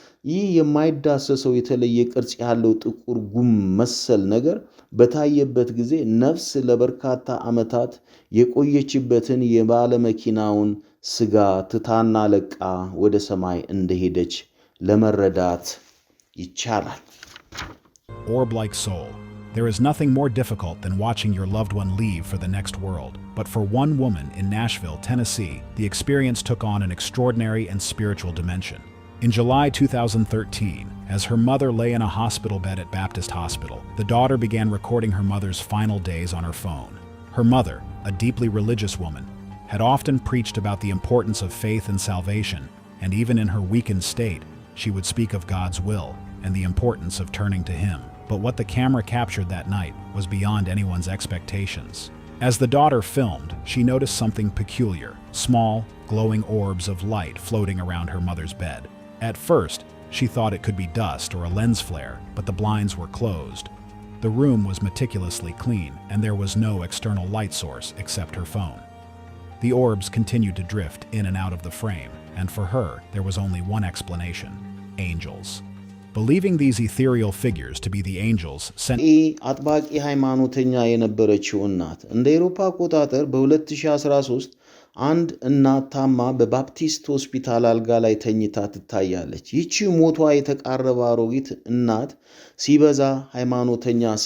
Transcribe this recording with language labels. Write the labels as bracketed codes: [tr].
[am] ይህ የማይዳሰሰው የተለየ ቅርጽ ያለው ጥቁር ጉም መሰል ነገር በታየበት ጊዜ ነፍስ ለበርካታ ዓመታት የቆየችበትን የባለመኪናውን ስጋ ትታና ለቃ ወደ ሰማይ እንደሄደች ለመረዳት ይቻላል። [en] Orb-like soul. There is nothing more difficult than watching your loved one leave for the next world. But for one woman in Nashville, Tennessee, the experience took on an extraordinary and spiritual dimension. In July 2013, as her mother lay in a hospital bed at Baptist Hospital, the daughter began recording her mother's final days on her phone. Her mother, a deeply religious woman, had often preached about the importance of faith and salvation, and even in her weakened state, she would speak of God's will and the importance of turning to Him. But what the camera captured that night was beyond anyone's expectations. As the daughter filmed, she noticed something peculiar, small, glowing orbs of light floating around her mother's bed. At first, she thought it could be dust or a lens flare, but the blinds were closed. The room was meticulously clean, and there was no external light source except her phone. The orbs continued to drift in and out of the frame, and for her, there was only one explanation: angels. Believing these ethereal figures to be the angels sent [am] አጥባቂ ሃይማኖተኛ የነበረችው እናት እንደ አውሮፓ አቆጣጠር በ2013 አንድ እናት ታማ በባፕቲስት ሆስፒታል አልጋ ላይ ተኝታ ትታያለች። ይህች ሞቷ የተቃረበ አሮጊት እናት ሲበዛ ሃይማኖተኛ